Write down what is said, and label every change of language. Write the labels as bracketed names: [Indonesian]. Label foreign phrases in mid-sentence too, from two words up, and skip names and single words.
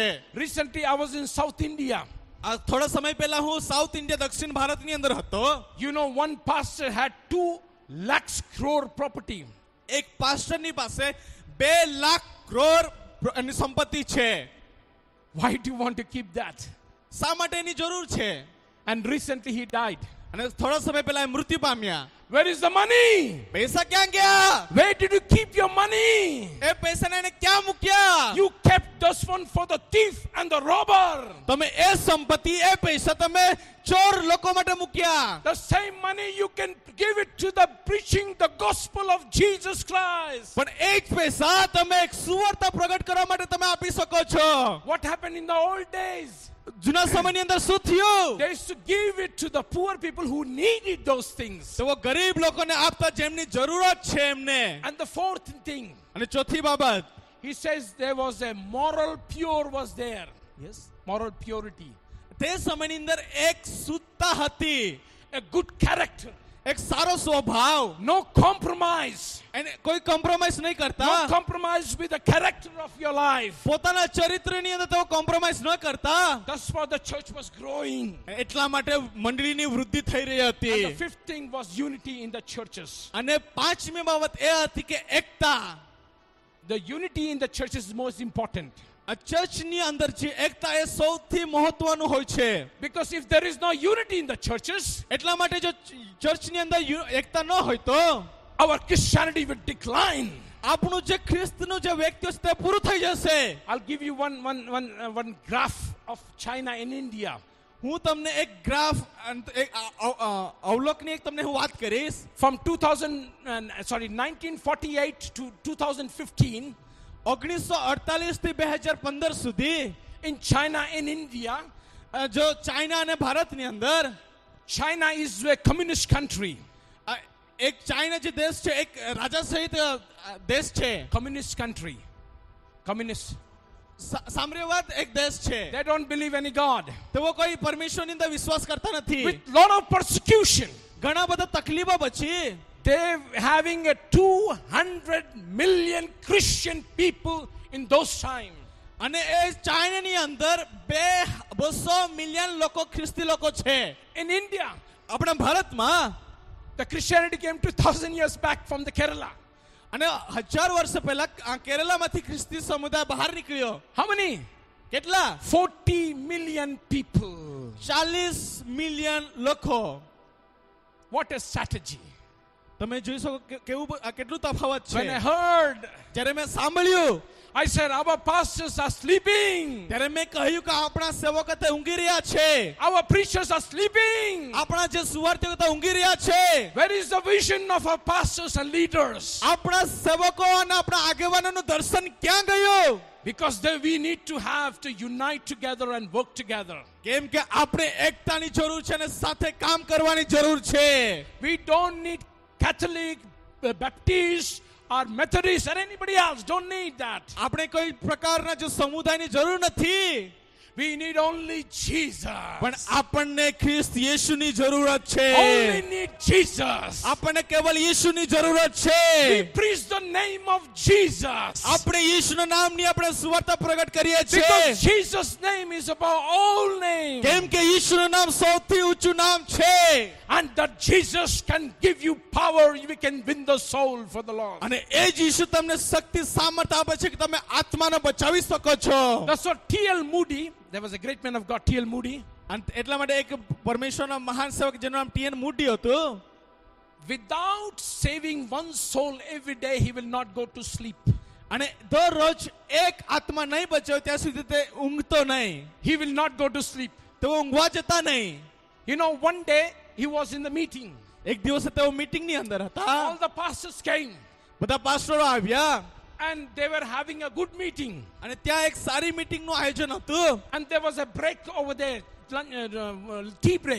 [English] Recently I was in South India. [Gujarati] થોડા સમય પહેલા હું સાઉથ ઇન્ડિયા દક્ષિણ ભારતની અંદર હતો. [English] You know, one pastor had 2 lakh crore property. [Gujarati] એક પાસ્ટરની પાસે 2 લાખ કરોડ સંપત્તિ છે. [English] Why do you want to keep that? [Gujarati] શા માટે એની જરૂર છે? [English] And recently he died. [Gujarati] અને થોડા સમય પહેલા એ મૃત્યુ પામ્યા. [English] Where is the money? [Gujarati] પૈસા ક્યાં ગયા? [English] Where did you keep your money? [Gujarati] એ પૈસાને એને ક્યાં મૂક્યા? [English] You kept this one for the thief and the robber. [Gujarati] તમે એ સંપત્તિ, એ પૈસા તમે ચોર લોકો માટે મૂક્યા. [English] The same money you can give it to the preaching the gospel of Jesus Christ. [Gujarati] પણ એ જ પૈસા તમે એક સુવાર્તા પ્રગટ કરવા માટે તમે આપી શકો છો. [English] What happened in the old days? [Gujarati] જૂના સમયની અંદર શું થયું? [English] They used to give it to the poor people who needed those things. [Gujarati] તેઓ ગરીબ લોકોને આપતા જેમની જરૂરત છે એમને. [English] And the fourth thing, [Gujarati] અને ચોથી બાબત, [English] he says there was a moral pure was there. Yes, moral purity. [Gujarati] તે સમયની અંદર એક શુદ્ધતા હતી, [English] A good character. [Gujarati] એક સારો સ્વભાવ, [English] No compromise. [Gujarati] એને કોઈ કોમ્પ્રોમાઇઝ નહીં કરતા. [English] No compromise with the character of your life. [Gujarati] પોતાના ચરિત્રની અંદર તેઓ કોમ્પ્રોમાઇઝ ન કરતા. [English] That's why the church was growing. [Gujarati] એટલા માટે મંડળીની વૃદ્ધિ થઈ રહી હતી. [English] And the fifth thing was unity in the churches. [Gujarati] અને પાંચમી બાબત એ હતી કે એકતા. [English] The unity in the church is most important. [Gujarati] આ ચર્ચની અંદર જે એકતા એ સૌથી મહત્વનું હોય છે. [English] Because if there is no unity in the churches, [Gujarati] એટલા માટે જો ચર્ચની અંદર એકતા ન હોય તો [English] our Christianity will decline. [Gujarati] આપણું જે ખ્રિસ્તનું જે વ્યક્તિ છે તે પૂરું થઈ જશે. [English] I'll give you one graph of China and India. [Gujarati] હું તમને એક ગ્રાફ, એક અવલોકની એક તમને હું વાત કરીશ. [English] From 1948 to 2015, [Gujarati] 1948 થી 2015 સુધી [English] in China and India, [Gujarati] જો ચાઇના અને ભારતની અંદર, [English] China is a communist country. [Gujarati] એક ચાઇના જે દેશ છે એક રાજા સહિત દેશ છે. [English] Communist country. Communist. [Gujarati] સામ્યવાદ એક દેશ છે. [English] They don't believe any God. [Gujarati] તેઓ કોઈ પરમેશ્વરની અંદર વિશ્વાસ કરતા નથી. [English] With lot of persecution. [Gujarati] ઘણા બધા તકલીફો પછી [English] They're having a 200 million Christian people in those times. [Gujarati] અને એ ચાઇનાની અંદર 200 મિલિયન લોકો ખ્રિસ્તી લોકો છે. [English] In India, [Gujarati] આપણા ભારતમાં [English] the Christianity came 2000 years back from the Kerala. [Gujarati] અને 1000 વર્ષ પહેલા કેરલામાંથી ખ્રિસ્તી સમુદાય બહાર નિકળ્યો. [English] How many? [Gujarati] કેટલા? [English] 40 million people. [Gujarati] 40 મિલિયન લોકો. [English] What a strategy. [Gujarati] તમે જોઈ શકો કેવું કેટલું તફાવત છે. [English] When I heard, [Gujarati] જ્યારે મેં સાંભળ્યું, [English] I said our pastors are sleeping. [Gujarati] ત્યારે મેં કહ્યું કે આપણા સેવકો તે ઊંઘી રહ્યા છે. [English] Our preachers are sleeping. [Gujarati] આપણા જે સુવાર્તિકો તે ઊંઘી રહ્યા છે. [English] Where is the vision of our pastors and leaders? [Gujarati] આપણા સેવકો અને આપણા આગેવાનોનું દર્શન ક્યાં ગયું? [English] Because we need to have to unite together and work together. [Gujarati] કેમ કે આપણે એકતાની જરૂર છે અને સાથે કામ કરવાની જરૂર છે. [English] We don't need Catholic, Baptist or Methodist or anybody else. Don't need that. [Gujarati] આપણે કોઈ પ્રકારના જો સમુદાયની જરૂર નથી. [English] We need only Jesus. [Gujarati] પણ આપણને ખ્રિસ્ત યેશુની જરૂરત છે. [English] Only need Jesus. [Gujarati] આપણને કેવલ યેશુની જરૂરત [English] We [Gujarati] છે. [English] preach the name of Jesus. [Gujarati] આપણે યેશુના નામની આપણે સુવાર્તા પ્રગટ કરીએ છીએ. [English] Because Jesus' name is above all names. [Gujarati] કેમ કે યેશુનું નામ સૌથી ઊંચું નામ છે. [English] And that Jesus can give you power, we can win the soul for the Lord. [Gujarati] અને એ જ યેશુ તમને શક્તિ સામર્થ્ય આપે છે કે તમે આત્માને બચાવી શકો છો. [English] That's what T.L. Moody, there was a great man of God, T.L. Moody. [Gujarati] અને એટલા માટે એક પરમેશ્વરના મહાન સેવક જેનું નામ ટી.એન. મૂડી હતું. [English] Without saving one soul every day, he will not go to sleep. [Gujarati] અને દરરોજ એક આત્મા નહીં બચાવે ત્યાં સુધી તે ઊંઘતો નહીં. [English] He will not go to sleep. [Gujarati] તેઓ ઊંઘવા જતા નહીં. [English] You know, one day he was in the meeting. [Gujarati] એક દિવસે તેઓ મીટિંગની અંદર હતા. [English] All the pastors came [Gujarati] બધા પાસ્ટરો આવ્યા [English] and they were having a good meeting. [Gujarati] અને ત્યાં એક સારી મીટિંગનું આયોજન હતું. [English] And there was a break over there, tea break.